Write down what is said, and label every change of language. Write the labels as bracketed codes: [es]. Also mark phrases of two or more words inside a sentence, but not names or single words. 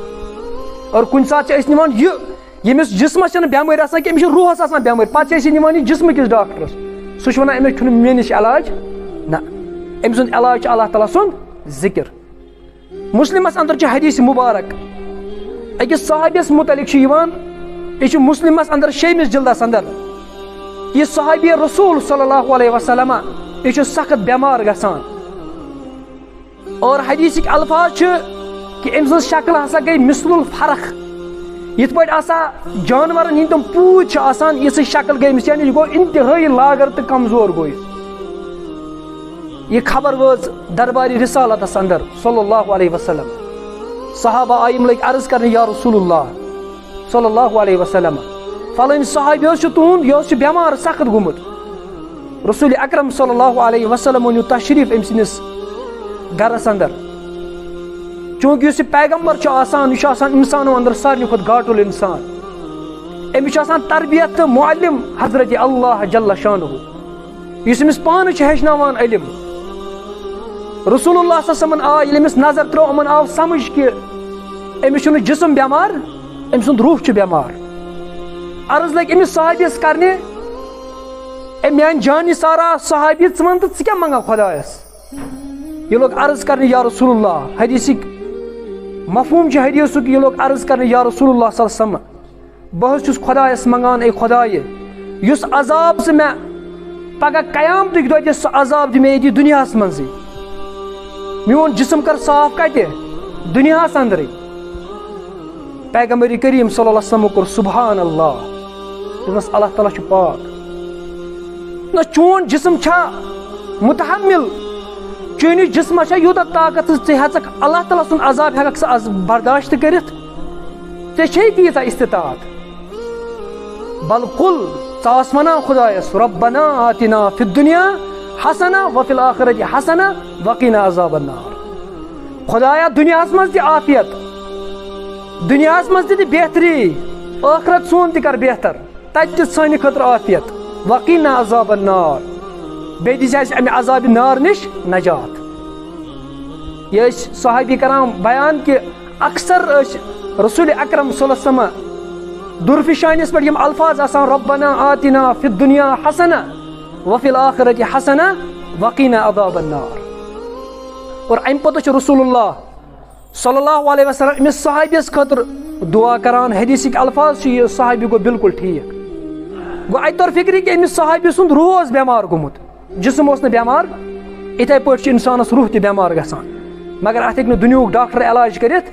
[ks] اور کُنہِ ساتہٕ چھِ أسۍ نِوان یہِ ییٚمِس جسمس چھنہٕ بٮ۪مٲرۍ آسان کینٛہہ أمِس چھِ روحس آسان بٮ۪مٲرۍ پتہٕ چھِ أسۍ یہِ نِوان یہِ جسمہٕ کِس ڈاکٹرس. سُہ چھُ ونان أمِس چھُنہٕ مےٚ نِش علاج نہ أمۍ سُنٛد علاج چھُ اللہ تعالیٰ سُنٛد ذکر. مسلمس اندر چھُ حدیث مبارک أکِس صحابیس متعلق چھُ یِوان. یہِ چھُ مسلمس اندر 6 جلدس اندر. یہِ صحابی رسول [ar] صلی اللہ علیہ وسلم [ks] یہِ چھُ سخت بٮ۪مار گژھان اور حدیثٕکۍ الفاظ چھِ کہِ أمۍ سٕنٛز شکل ہسا گٔے [ar] مثل الفرخ. [ks] یِتھ پٲٹھۍ آسان جانورن ہٕنٛدۍ تِم پوٗتۍ چھِ آسان یِژھٕے شکل گٔے أمِس یعنی یہِ گوٚو انتہٲیی لاگر تہٕ کمزور گوٚو یہِ خبر وٲژ دربارِ رسالتس اندر [ar] صلی اللہ علیہ وسلم. [ks] صحابہ آیہِ یِم لٔگۍ عرض کرنہِ [ar] یا رسول اللہ صلی اللہ علیہ وسلم [ks] فلٲنۍ صحابی حظ چھُ تُہُنٛد یہِ حظ چھُ بٮ۪مار سخت گوٚمُت. رسول اکرم [ar] صلی اللہ علیہ وسلم [ks] أنِو تشریٖف أمۍ سٕنٛدِس گرس اندر. چوٗنٛکہِ یُس یہِ پیغمبر چھُ آسان یہِ چھُ آسان انسانو اندر سارنٕے کھۄتہٕ گاٹُل انسان. أمِس چھُ آسان تربیت تہٕ معلم حضرت [ar] اللہ جل شانہ [ks] یُس أمِس پانہٕ چھُ ہیٚچھناوان علم. رسول اللہ [ar] صلی اللہ علیہ وسلم [ks] آو ییٚلہِ أمِس نظر ترٲو یِمن آو سمجھ کہِ أمِس چھُنہٕ جسم بٮ۪مار أمۍ سُنٛد روح چھُ بٮ۪مار. عرض لٔگۍ أمِس صحابیس کرنہِ اے میانہِ جانہِ سارا صحابی ژٕ وَن تہٕ ژٕ کیٛاہ منٛگان خۄدایس. یہِ لوگ عرض کرنہِ [ar] یا رسول اللہ. [ks] حدیثٕکۍ مفہوٗم چھُ حدیثُک یہِ لوگ عرض کرنہِ [ar] یا رسول اللہ صلی اللہ علیہ وسلم [ks] بہٕ حظ چھُس خۄدایس منٛگان اے خۄدایہِ یُس عذاب ژٕ مےٚ پگہہ قیامتٕکۍ دۄہ دِ سُہ عذاب دِ مےٚ ییٚتہِ دُنیاہس منٛزٕے. میون جسم کر صاف کتہِ دُنیاہس اندرٕے. پیغمبر کریم [ar] صلی اللہ علیہ وسلم [ks] کوٚر [ar] سبحان اللہ [ks] دوٚپنس اللہ تعالیٰ چھُ پاک. نہ چون جسم چھا متحمل چٲنِس جسمس چھا یوٗتاہ طاقت ژٕ ہٮ۪ژکھ اللہ تعالیٰ سُنٛد عذاب ہٮ۪ککھ ژٕ برداشت کٔرِتھ ژےٚ چھے تیٖژاہ استطاعت. بل قل ژٕ آس ونان خۄدایس [ar] ربنا آتنا فی الدنیا حسنہ وفی الآخرۃ حسنہ وقنا عذاب النار. [ks] خۄدایا دُنیاہس منٛز دِ عافیت دُنیاہس منٛز تہِ دِ بہتری ٲخرت سون تہِ کر بہتر تتہِ تہِ سانہِ خٲطرٕ عافیت [ar] وقنا عذاب النار [ks] بیٚیہِ دِژ اَسہِ اَمہِ عذابِ نار نِش نجات. یہ ٲسۍ صحابی کران بیان کہِ اکثر ٲسۍ رسول اکرم [ar] صلی اللہ علیہ وسلم [ks] درفشانس پٮ۪ٹھ یِم الفاظ آسان [ar] ربنا آتنا فی الدنیا حسنہ وفی الآخرۃ حسنہ وقینا عذاب النار. [ks] اور امہِ پتہٕ چھُ رسول اللہ [ar] صلی اللہ علیہ وسلم [ks] أمِس صحابیس خٲطرٕ دعا کران. حدیثٕکۍ الفاظ چھِ یہِ صحابی گوٚو بالکل ٹھیٖک. گوٚو اَتہِ طور فِکرِ کہِ أمِس صحابی سُنٛد روح اوس بٮ۪مار گوٚمُت, جسم اوس نہٕ بٮ۪مار, یِتھَے پٲٹھۍ چھُ اِنسانس روح تہِ بٮ۪مار گژھان, مگر اَتھ ہیٚکہِ نہٕ دُنیہُک ڈاکٹر علاج کٔرِتھ.